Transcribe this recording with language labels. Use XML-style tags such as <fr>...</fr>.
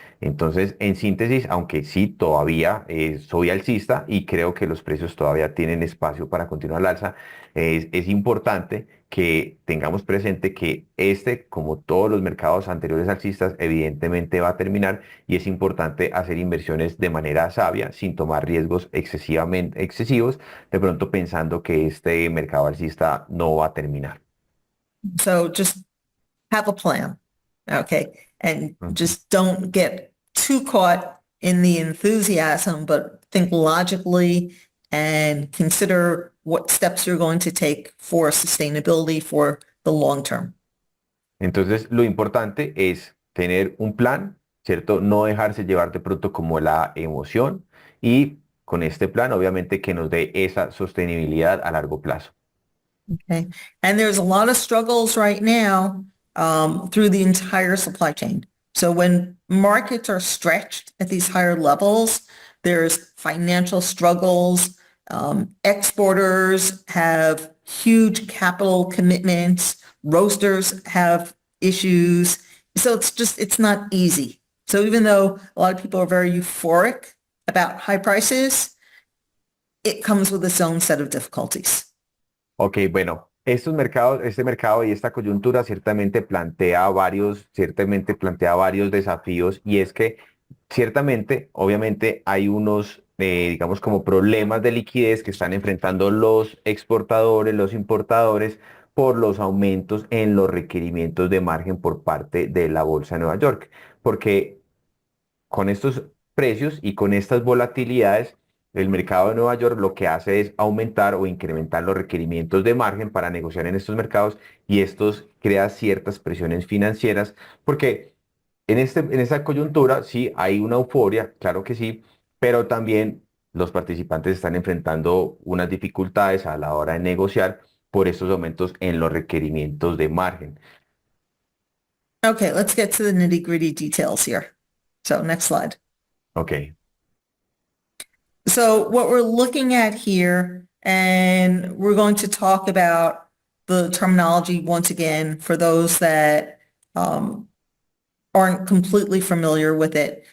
<es>Entonces, en síntesis, aunque sí todavía soy alcista y creo que los precios todavía tienen espacio para continuar al alza, es importante que tengamos presente que este, como todos los mercados anteriores alcistas, evidentemente va a terminar y es importante hacer inversiones de manera sabia, sin tomar riesgos excesivamente excesivos, de pronto pensando que este mercado alcista no va a terminar.</es> <en>So just have a plan, okay? And Ujú. just don't get too caught in the enthusiasm, but think logically and consider what steps you're going to take for sustainability for the long term.</en> <es>Entonces, lo importante es tener un plan, ¿cierto? No dejarse llevar de pronto como la emoción y con este plan, obviamente, que nos dé esa sostenibilidad a largo plazo.</es> <en>Okay. And there's a lot of struggles right now through the entire supply chain. So when markets are stretched at these higher levels, there's financial struggles. Exporters have huge capital commitments. Roasters have issues. So it's not easy. So even though a lot of people are very euphoric about high prices, it comes with its own set of difficulties.</en> <es>Ok, bueno, estos mercados, este mercado y esta coyuntura ciertamente plantea varios desafíos y es que ciertamente, obviamente hay unos, digamos, como problemas de liquidez que están enfrentando los exportadores, los importadores por los aumentos en los requerimientos de margen por parte de la Bolsa de Nueva York, porque con estos precios y con estas volatilidades, el mercado de Nueva York lo que hace es aumentar o incrementar los requerimientos de margen para negociar en estos mercados y estos crea ciertas presiones financieras porque en esta coyuntura sí hay una euforia, claro que sí, pero también los participantes están enfrentando unas dificultades a la hora de negociar por estos aumentos en los requerimientos de margen.</es> <en>Okay, let's get to the nitty-gritty details here. So next slide. Ok. So what we're looking at here, and we're going to talk about the terminology once again for those that aren't completely familiar with it.</en>